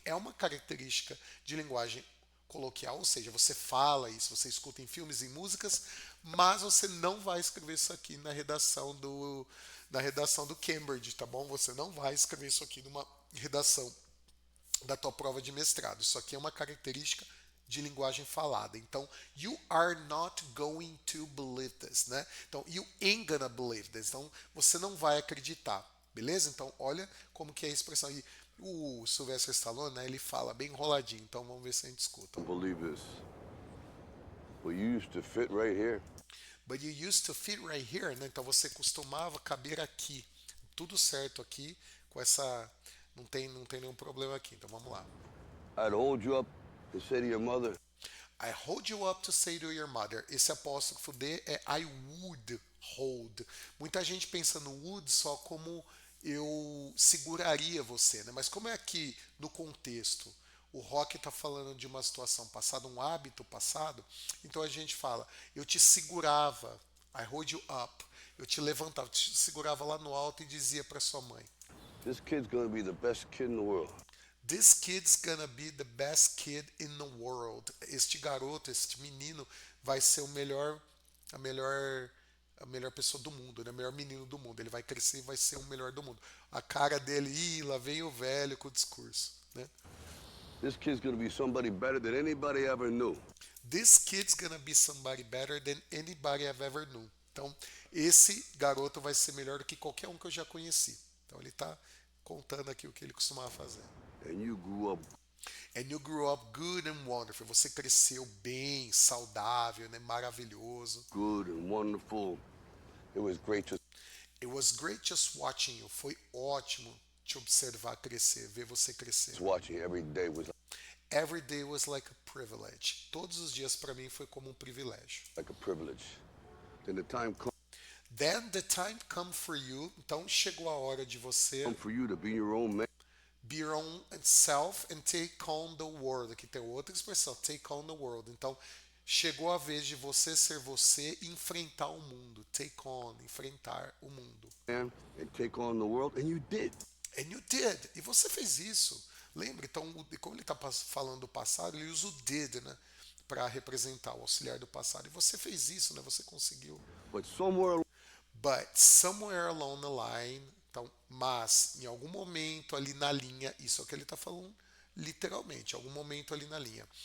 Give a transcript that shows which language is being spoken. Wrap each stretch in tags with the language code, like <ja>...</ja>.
<pt>É uma característica de linguagem coloquial, ou seja, você fala isso, você escuta em filmes e músicas, mas você não vai escrever isso aqui na redação do Cambridge, tá bom? Você não vai escrever isso aqui numa redação da tua prova de mestrado. Isso aqui é uma característica de linguagem falada.</pt> <en>Então, you are not going to believe this, né? Então, you ain't gonna believe this.</en> <pt>Então, você não vai acreditar, beleza? Então, olha como que é a expressão. E o Sylvester Stallone, né, ele fala bem enroladinho. Então, vamos ver se a gente escuta.</pt> <en>Believe this. Well, you used to fit right here. But you used to fit right here, né?</en> <pt>Então, você costumava caber aqui. Tudo certo aqui com essa... Não tem nenhum problema aqui. Então, vamos lá.</pt> <en>I'd hold you up and say to your mother, I hold you up to say to your mother.</en> <pt>Esse apóstrofo D é</pt> <en>I would hold.</en> <pt>Muita gente pensa no would só como eu seguraria você, né? Mas como é aqui no contexto, o Rock está falando de uma situação passada, um hábito passado, então a gente fala, eu te segurava,</pt> <en>I hold you up,</en> <pt>eu te levantava, te segurava lá no alto e dizia para sua mãe,</pt> <en>this kid's gonna be the best kid in the world. This kid's gonna be the best kid in the world.</en> <pt>Este garoto, este menino vai ser a melhor, a melhor pessoa do mundo, né? O melhor menino do mundo. Ele vai crescer e vai ser o melhor do mundo. A cara dele, lá vem o velho com o discurso, né?</pt> <en>This kid's gonna be somebody better than anybody ever knew. This kid's gonna be somebody better than anybody I've ever knew.</en> <pt>Então, esse garoto vai ser melhor do que qualquer um que eu já conheci. Então, ele está contando aqui o que ele costumava fazer.</pt> <en>And you grew up And you grew up good and wonderful.</en> <pt>Você cresceu bem, saudável, né? Maravilhoso.</pt> <en>good and wonderful. It was great to It was great just watching you.</en> <pt>Foi ótimo te observar crescer, ver você crescer.</pt> <en>watch you every day. Was Every day was like a privilege.</en> <pt>Todos os dias para mim foi como um privilégio.</pt> <en>like a privilege. Then the time Then the time come for you.</en> <pt>Então chegou a hora de você</pt> <en>come for you to be your own man. be your own self and take on the world.</en> <pt>Aqui tem outra expressão,</pt> <en>take on the world.</en> <pt>Então, chegou a vez de você ser você e enfrentar o mundo. Take on, enfrentar o mundo.</pt> <en>And take on the world, and you did. And you did.</en> <pt>E você fez isso. Lembra? Então, como ele está falando do passado, ele usa o did, né? Para representar o auxiliar do passado. E você fez isso, né? Você conseguiu.</pt> <en>But somewhere along the line,</en> <pt>então, mas em algum momento ali na linha, isso é o que ele está falando literalmente, algum momento ali na linha.</pt>